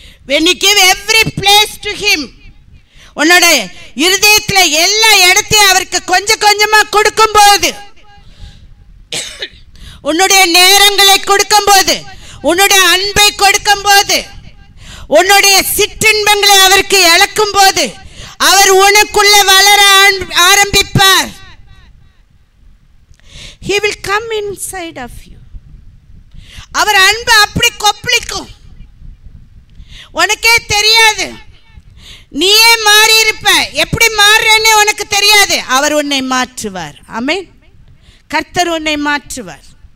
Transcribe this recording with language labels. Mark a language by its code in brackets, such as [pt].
[en] when you give every place to him, [ta] உன்னோட இருதயத்தில் எல்லா இடத்தையும் அவருக்கு கொஞ்சம் கொஞ்சமா கொடுக்கும்போது, உன்னுடைய நேரங்களை கொடுக்கும்போது, உன்னுடைய அன்பை கொடுக்கும்போது, உன்னுடைய சிற்றின்பங்களை அவருக்கு இழக்கும் போது அவர் உனக்குள்ள வளர ஆரம்பிப்பார். [en] He will come inside of you. [ta] அவர் அன்பு அப்படி கொப்பளிக்கும், உனக்கே தெரியாது. நீயே மாறி இருப்ப. எப்படி மாறுறன்னு உனக்கு தெரியாது. அவர் உன்னை மாற்றுவார். ஆமென். கர்த்தர் உன்னை மாற்றுவார்.